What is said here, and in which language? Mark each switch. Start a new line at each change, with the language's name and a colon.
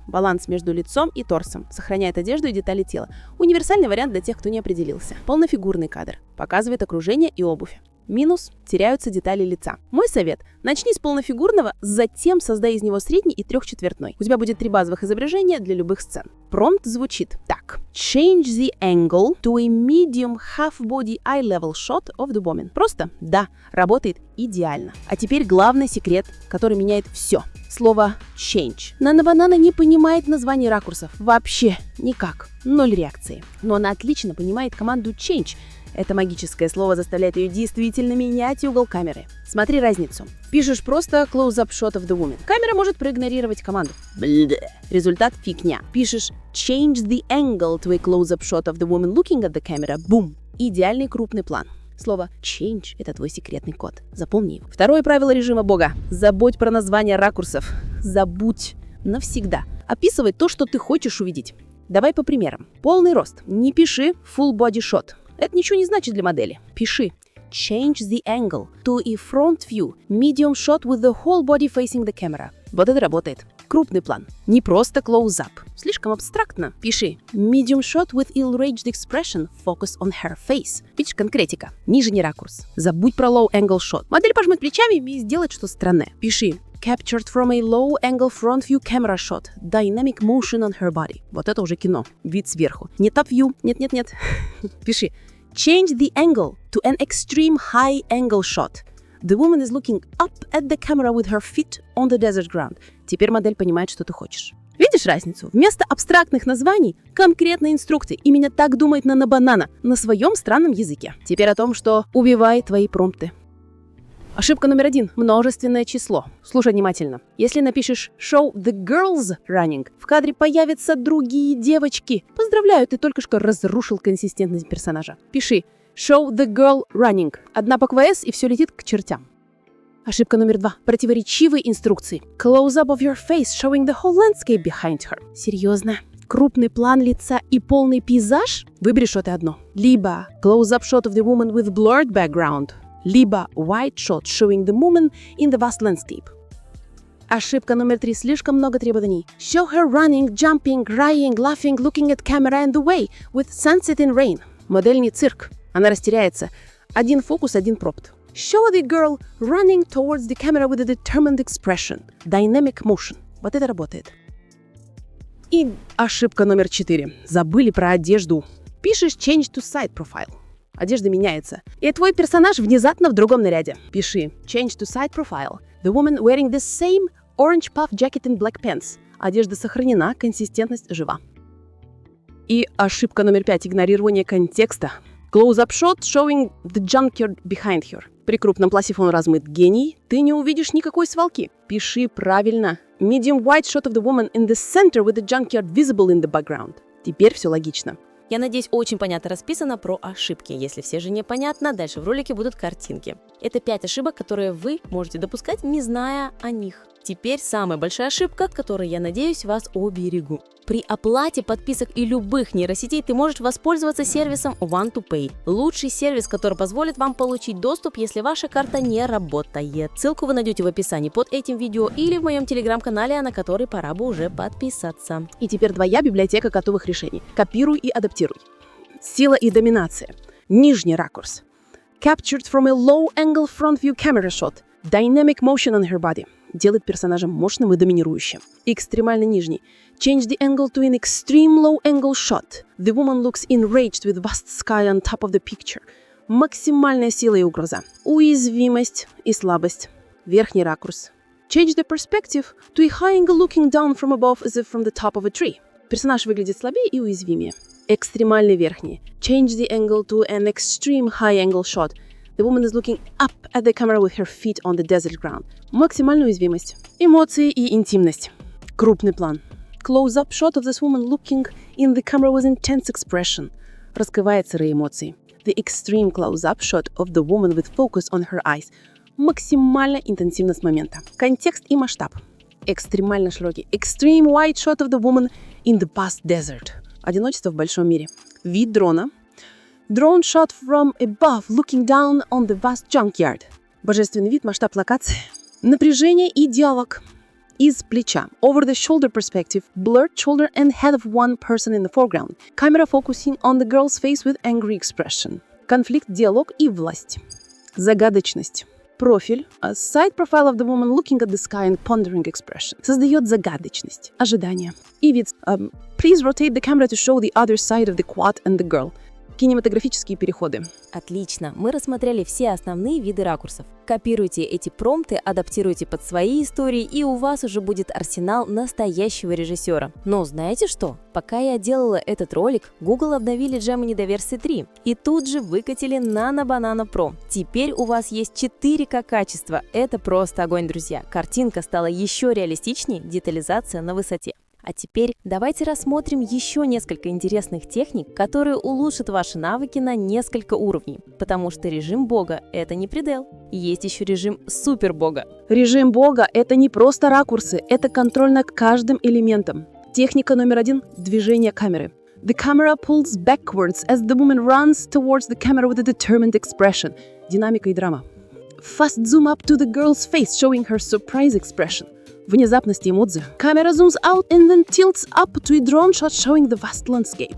Russian: Баланс между лицом и торсом. Сохраняет одежду и детали тела. Универсальный вариант для тех, кто не определился. Полнофигурный кадр. Показывает окружение и обувь. Минус – теряются детали лица. Мой совет – начни с полнофигурного, затем создай из него средний и 3/4. У тебя будет 3 базовых изображения для любых сцен. Промпт звучит так.
English: Change the angle to a medium half-body eye-level shot of the woman.
Russian: Просто? Да, работает идеально. А теперь главный секрет, который меняет все. Слово change. Nano Banana не понимает названий ракурсов. Вообще никак. 0 реакции. Но она отлично понимает команду change. Это магическое слово заставляет ее действительно менять угол камеры. Смотри разницу. Пишешь просто
English: close-up shot of the woman.
Russian: Камера может проигнорировать команду. Результат фигня. Пишешь
English: change the angle to a close-up shot of the woman looking at the camera.
Russian: Бум. Идеальный крупный план. Слово change – это твой секретный код. Запомни его. Второе правило режима бога. Забудь про название ракурсов. Забудь навсегда. Описывай то, что ты хочешь увидеть. Давай по примерам. Полный рост. Не пиши
English: full body shot.
Russian: Это ничего не значит для модели. Пиши
English: change the angle to a front view, medium shot with the whole body facing the camera.
Russian: Вот это работает. Крупный план. Не просто close-up. Слишком абстрактно.
English: Пиши medium shot with ill-raged expression, focus on her face.
Russian: Видишь, конкретика. Нижний ракурс. Забудь про
English: low angle shot.
Russian: Модель пожмет плечами и сделает что-то странное. Пиши
English: captured from a low angle front view camera shot, dynamic motion on her body.
Russian: Вот это уже кино. Вид сверху. Не
English: top view.
Russian: Нет. Пиши
English: change the angle to an extreme high angle shot. The woman is looking up at the camera with her feet on the desert ground.
Russian: Теперь модель понимает, что ты хочешь. Видишь разницу? Вместо абстрактных названий конкретные инструкции. Именно так думает Nano Banana на своем странном языке. Теперь о том, что убивает твои промпты. Ошибка номер 1. Множественное число. Слушай внимательно. Если напишешь
English: show the girls running,
Russian: в кадре появятся другие девочки. Поздравляю, ты только что разрушил консистентность персонажа. Пиши
English: show the girl running.
Russian: Одна буква S и все летит к чертям. Ошибка номер 2. Противоречивые инструкции.
English: Close up of your face, showing the whole landscape behind her.
Russian: Серьезно? Крупный план лица и полный пейзаж? Выбери что-то одно. Либо
English: close up shot of the woman with blurred background,
Russian: либо
English: wide shot showing the woman in the vast landscape.
Russian: Ошибка номер 3. Слишком много требований.
English: Show her running, jumping, crying, laughing, looking at camera and away with sunset and rain.
Russian: Модель не цирк. Она растеряется. Один фокус, один промпт.
English: Show the girl running towards the camera with a determined expression. Dynamic motion.
Russian: Вот это работает. И ошибка номер 4. Забыли про одежду. Пишешь
English: change to side profile.
Russian: Одежда меняется. И твой персонаж внезапно в другом наряде. Пиши
English: change to side profile. The woman wearing the same orange puff jacket and black pants.
Russian: Одежда сохранена, консистентность жива. И ошибка номер 5. Игнорирование контекста.
English: Close-up shot showing the junkyard behind her.
Russian: При крупном пласифон размыт гений. Ты не увидишь никакой свалки. Пиши правильно. Medium wide shot of the woman in the center with the junkyard visible in the background. Теперь все логично. Я надеюсь, очень понятно расписано про ошибки. Если все же непонятно, дальше в ролике будут картинки. Это 5 ошибок, которые вы можете допускать, не зная о них. Теперь самая большая ошибка, которой, я надеюсь, вас оберегу. При оплате подписок и любых нейросетей ты можешь воспользоваться сервисом One2Pay. Лучший сервис, который позволит вам получить доступ, если ваша карта не работает. Ссылку вы найдете в описании под этим видео или в моем телеграм-канале, на который пора бы уже подписаться. И теперь твоя библиотека готовых решений. Копируй и адаптируй. Сила и доминация. Нижний ракурс.
English: Captured from a low-angle front view camera shot. Dynamic motion on her body.
Russian: Делает персонажа мощным и доминирующим. Экстремально нижний.
English: Change the angle to an extreme low-angle shot. The woman looks enraged with vast sky on top of the picture.
Russian: Максимальная сила и угроза. Уязвимость и слабость. Верхний ракурс.
English: Change the perspective to a high angle looking down from above as if from the top of a tree.
Russian: Персонаж выглядит слабее и уязвимее. Экстремальный верхний.
English: Change the angle to an extreme high angle shot. The woman is looking up at the camera with her feet on the desert ground.
Russian: Максимальная уязвимость. Эмоции и интимность. Крупный план.
English: Close-up shot of this woman looking in the camera with intense expression.
Russian: Раскрывает сырые эмоции.
English: The extreme close-up shot of the woman with focus on her eyes.
Russian: Максимальная интенсивность момента. Контекст и масштаб. Экстремально широкий.
English: Extreme wide shot of the woman in the vast desert.
Russian: Одиночество в большом мире. Вид дрона.
English: Drone shot from above, looking down on the vast junkyard.
Russian: Божественный вид, масштаб локации. Напряжение и диалог. Из плеча.
English: Over the shoulder perspective, blurred shoulder and head of one person in the foreground. Camera focusing on the girl's face with angry expression.
Russian: Конфликт, диалог и власть. Загадочность. Профиль.
English: A side profile of the woman looking at the sky and pondering expression.
Russian: Создает загадочность. Ожидание. И вид.
English: Please rotate the camera to show the other side of the quad and the girl.
Russian: Кинематографические переходы. Отлично, мы рассмотрели все основные виды ракурсов. Копируйте эти промпты, адаптируйте под свои истории, и у вас уже будет арсенал настоящего режиссера. Но знаете что? Пока я делала этот ролик, Google обновили Gemini до версии 3 и тут же выкатили Nano Banana Pro. Теперь у вас есть 4К качество. Это просто огонь, друзья. Картинка стала еще реалистичнее, детализация на высоте. А теперь давайте рассмотрим еще несколько интересных техник, которые улучшат ваши навыки на несколько уровней, потому что режим Бога – это не предел. Есть еще режим Супер Бога. Режим Бога – это не просто ракурсы, это контроль над каждым элементом. Техника номер 1 – движение камеры.
English: The camera pulls backwards as the woman runs towards the camera with a determined expression.
Russian: Динамика и драма.
English: Fast zoom up to the girl's face, showing her surprise expression.
Russian: Внезапность и эмоции.
English: Camera zooms out and then tilts up to a drone shot showing the vast landscape.